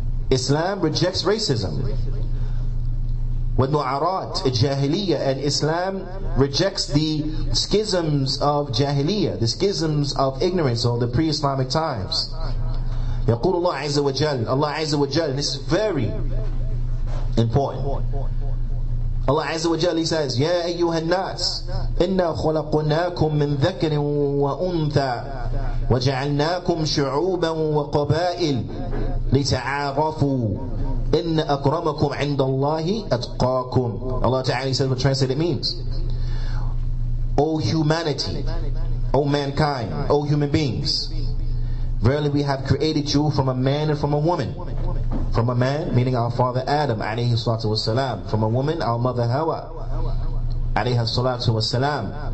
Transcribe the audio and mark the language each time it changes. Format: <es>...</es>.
<en>Islam rejects racism.</en> <ar>وَالنُّعَرَاتِ الْجَاهِلِيَّةِ,</ar> <en>and Islam rejects the schisms of Jahiliyyah, the schisms of ignorance of the pre-Islamic times.</en> <ar>يقول الله عز وجل,</ar> <en>Allah Azza wa Jal, and this is very important. Allah Azza wa Jal, He says,</en> <ar>يَا أَيُّهَا النَّاسِ إِنَّا خَلَقْنَاكُم مِّن ذَكَرٍ وَأُنثَى وَجَعَلْنَاكُمْ شُعُوبًا وَقَبَائِلَ لِتَعَارَفُوا إِنَّ أَكْرَمَكُمْ عِنْدَ اللَّهِ أَتْقَاكُمْ.</ar> <en>Allah Ta'ala says what translate it means. O humanity, O mankind, O human beings, verily we have created you from a man and from a woman. From a man, meaning our father Adam, alayhi salatu wassalam. From a woman, our mother Hawa, alayhi salatu wassalam.</en>